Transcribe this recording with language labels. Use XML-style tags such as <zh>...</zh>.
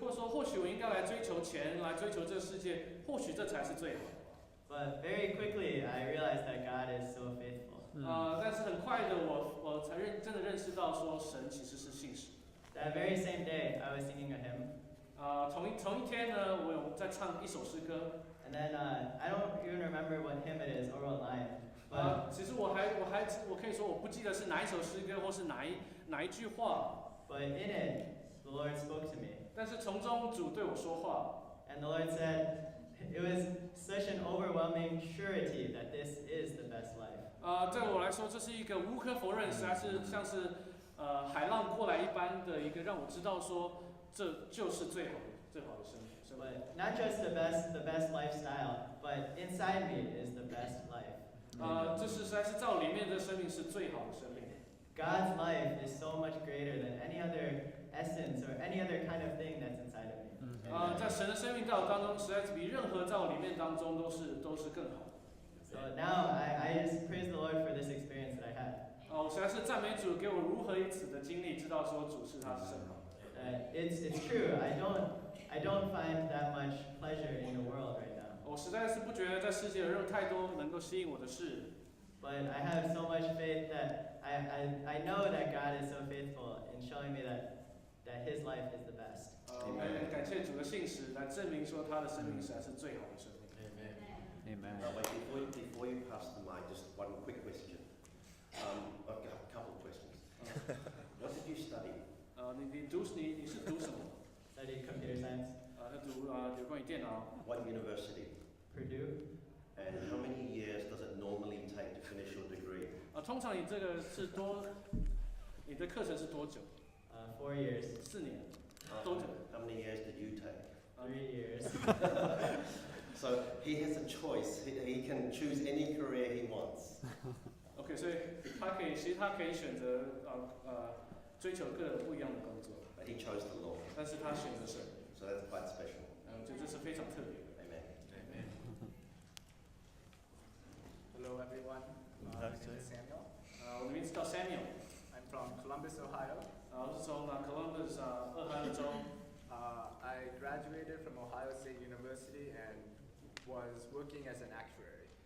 <zh>或许我应该来追求钱，来追求这个世界，或许这才是最好的。</zh> <en>But very quickly I realized that God is so faithful.</en> <zh>但是很快的，我才真的认识到说神其实是信实。</zh> <en>That very same day, I was singing a hymn.</en> <zh>同一天呢，我有在唱一首诗歌。</zh> <en>And then I don't even remember what hymn it is or what line. But</en> <zh>其实我可以说我不记得是哪一首诗歌或是哪一句话。</zh> <en>But in it, the Lord spoke to me.</en> <zh>但是从中主对我说话。</zh> <en>And the Lord said, it was such an overwhelming surety that this is the best life.</en> <zh>对我来说，这是一个无可否认，实在是像是海浪过来一般的一个，让我知道说这就是最好的生命。</zh> <en>But not just the best lifestyle, but inside me is the best life.</en> <zh>这是实在是在我里面的生命是最好的生命。</zh> <en>God's life is so much greater than any other essence or any other kind of thing that's inside of me.</en> <zh>在神的生命在我当中，实在是比任何在我里面当中都是更好的。</zh> <en>So now I just praise the Lord for this experience that I had.</en> <zh>我实在是赞美主给我如何以此的经历，知道说主是他是甚好的。</zh> <en>It's true. I don't find that much pleasure in the world right now.</en> <zh>我实在是不觉得在世界有太多能够吸引我的事。</zh> <en>But I have so much faith that I know that God is so faithful in showing me that His life is the best.</en> <zh>我们感谢主的信实来证明说他的生命实在是最好的生命。</zh> <en>Amen. Now, wait, before you pass the mic, just one quick question. I've got a couple of questions. What did you study?</en> <zh>你是读什么？</zh> <en>Studied computer science.</en> <zh>是读有关于电脑。</zh> <en>What university? Purdue. And how many years does it normally take to finish your degree?</en> <zh>通常你这个是你的课程是多久</zh> <en>4 years.</en> <zh>4年。多久</zh> <en>How many years did you take? 3 years. So he has a choice. He can choose any career he wants.</en> <zh>OK， 所以其实他可以选择追求各种不一样的工作。</zh> <en>But he chose the Lord.</en> <zh>但是他选择神。</zh> <en>So that's quite special.</en> <zh>我觉得这是非常特别的。</zh> <en>Amen. Hello everyone. My name is Samuel.</en> <zh>我的名字叫 Samuel。</zh> <en>I'm from Columbus, Ohio.</en> <zh>我是从Columbus 俄亥俄州。</zh> <en>I graduated from Ohio State University and was working as an actuary.</en>